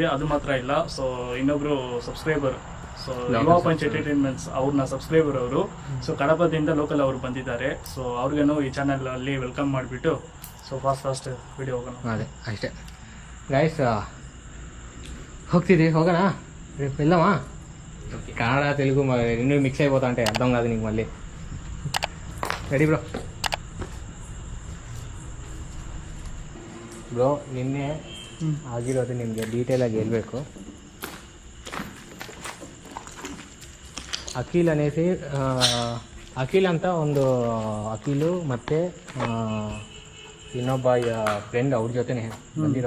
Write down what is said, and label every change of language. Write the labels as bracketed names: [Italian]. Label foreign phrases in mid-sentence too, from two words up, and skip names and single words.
[Kannada] ಅದು ಮಾತ್ರ ಇಲ್ಲ, ಸೊ ಇನ್ನೊಬ್ರು ಸಬ್ಸ್ಕ್ರೈಬರ್, ಸೊ ಯುವ ಪಂಚ್ ಎಂಟರ್ಟೈನ್ಮೆಂಟ್ಸ್ ಅವ್ರನ್ನ ಸಬ್ಸ್ಕ್ರೈಬರ್ ಅವರು. ಸೊ ಕಡಪದಿಂದ ಲೋಕಲ್ ಅವರು ಬಂದಿದ್ದಾರೆ. ಸೊ ಅವ್ರಿಗೇನು ಈ ಚಾನೆಲ್ ಅಲ್ಲಿ ವೆಲ್ಕಮ್ ಮಾಡಿಬಿಟ್ಟು [English] so fast video [Kannada] ಹೋಗೋಣ. ಅದೇ ಅಷ್ಟೇ ಗೈಸ್, ಹೋಗೋಣ. [Telugu] వెళ్దామా? కన్నడ తెలుగు రెండు మిక్స్ అయిపోతా అంటే అర్థం కాదు నీకు మళ్ళీ. [English] ready bro? [Kannada] ಬ್ರೋ, ನಿನ್ನೆ ಆಗಿರೋದು ನಿಮಗೆ ಡೀಟೇಲಾಗಿ ಹೇಳ್ಬೇಕು. ಅಖಿಲ್ అనేసి ಅಖಿಲ್ ಅಂತ ಒಂದು ಅಖಿಲು ಮತ್ತು ಇನ್ನೊಬ್ಬ ಫ್ರೆಂಡ್ ಅವ್ರ ಜೊತೆನೆ ಬಂದಿರೋ.